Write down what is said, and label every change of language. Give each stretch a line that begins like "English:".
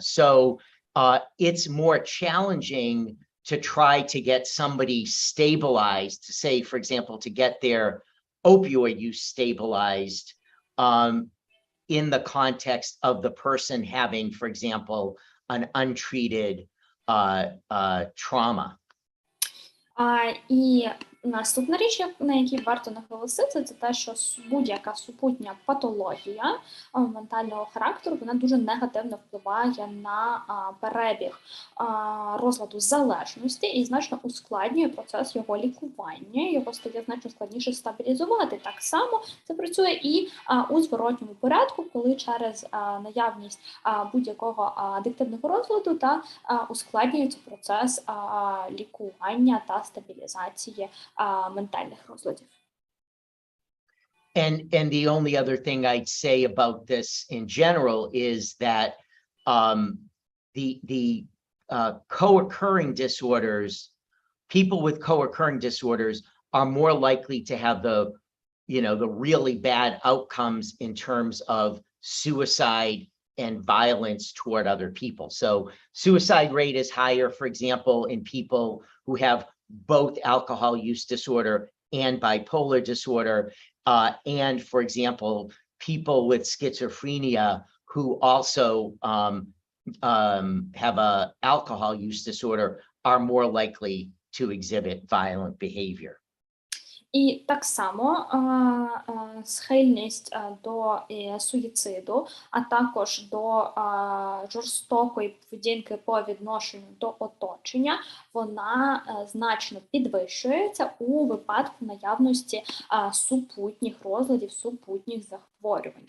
English: So it's more challenging to try to get somebody stabilized, to say, for example, to get their opioid use stabilized in the context of the person having, for example, an untreated trauma.
Ukrainian: І наступна річ, на якій варто наголосити, це те, що будь-яка супутня патологія ментального характеру, вона дуже негативно впливає на перебіг розладу залежності і значно ускладнює процес його лікування, його стає значно складніше стабілізувати. Так само це працює і у зворотньому порядку, коли через наявність будь-якого адиктивного розладу ускладнюється процес лікування та стабілізації ментальних розладів.
English: And the only other thing I'd say about this in general is that the co-occurring disorders, people with co-occurring disorders are more likely to have the really bad outcomes in terms of suicide and violence toward other people. So suicide rate is higher, for example, in people who have both alcohol use disorder and bipolar disorder, and, for example, people with schizophrenia who also have a alcohol use disorder are more likely to exhibit violent behavior.
Ukrainian: І так само схильність до суїциду, а також до жорстокої поведінки по відношенню до оточення, вона значно підвищується у випадку наявності супутніх розладів, супутніх захворювань.